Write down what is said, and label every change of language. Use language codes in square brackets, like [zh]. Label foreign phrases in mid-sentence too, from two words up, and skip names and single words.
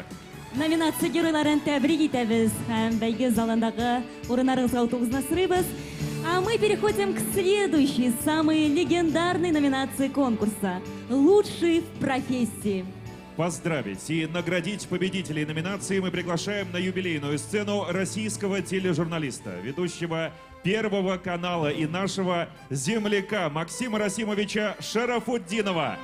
[tt] Номинация геройларын тәбрик итәбез һәм бәйге залындагы урыннарыгызга утыгызны сорыйбыз. [ru] А мы переходим к следующей, самой легендарной номинации конкурса «Лучший в профессии». Поздравить и наградить победителей номинации мы приглашаем на юбилейную сцену российского тележурналиста, ведущего Первого канала и нашего земляка Максима Расимовича Шарафутдинова.